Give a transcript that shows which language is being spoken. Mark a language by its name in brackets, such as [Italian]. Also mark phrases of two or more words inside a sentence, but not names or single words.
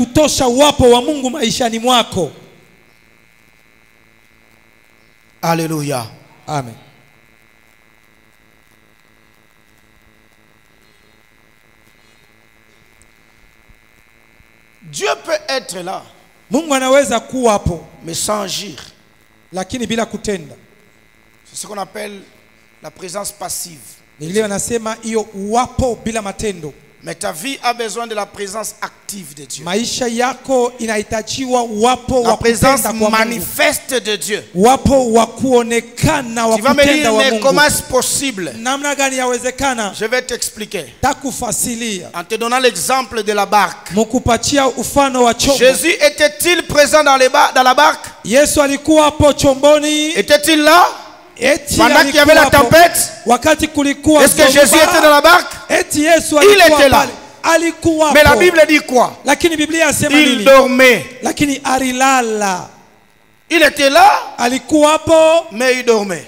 [French] Alléluia. Amen. Dieu peut être là, mais sans agir. [Swahili] Lakini bila kutenda. [French] C'est ce qu'on appelle la présence passive. [Swahili] Biblia inasema hiyo uwapo bila matendo. [French] Mais ta vie a besoin de la présence active de Dieu. [Swahili] Maisha yako inahitajiwa uwapo [French] wa présence manifeste de Dieu. [Swahili] Uwapo wa kuonekana wa kutenda wa Mungu. [French] Comment est-ce possible? [Swahili] Namna gani yawezekana? [French] Je vais t'expliquer. [Swahili] Takufasilia. [French] En te donnant l'exemple de la barque. [Swahili] Mukupatia ufano wa chombo. [French] Jésus était-il présent dans la barque? [Swahili] Yesu alikuwa hapo chomboni. [French] Était-il là? Pendant qu'il y avait la tempête? Est-ce que Jésus était dans la barque? Il était là. Mais la Bible dit quoi? Il dormait. Il était là, mais il dormait.